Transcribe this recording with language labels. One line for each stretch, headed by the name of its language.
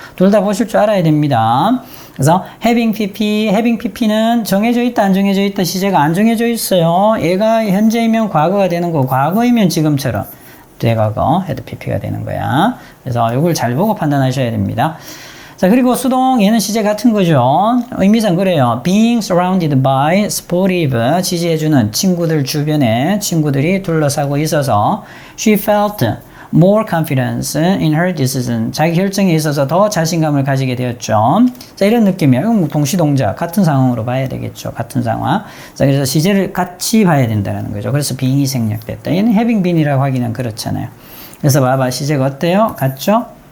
Korean: 둘 다 보실 줄 알아야 됩니다. 그래서 having pp는 정해져 있다 안 정해져 있다 시제가 안 정해져 있어요. 얘가 현재이면 과거가 되는 거고 과거이면 지금처럼 대과거 had pp가 되는 거야. 그래서 이걸 잘 보고 판단하셔야 됩니다. 자, 그리고 수동 얘는 시제 같은 거죠. 의미상 그래요.
English: being surrounded by sportive
Korean: 지지해주는 친구들 주변에 친구들이 둘러싸고 있어서
English: she felt more confidence in her decision.
Korean: 자기 결정에 있어서 더 자신감을 가지게 되었죠. 자, 이런 느낌이에요. 동시동작 같은 상황으로 봐야 되겠죠. 같은 상황. 자, 그래서 시제를 같이 봐야 된다는 거죠. 그래서 being이 생략됐다. 얘는 having been이라고 하기는 그렇잖아요. 그래서 봐봐. 시제가 어때요? 같죠?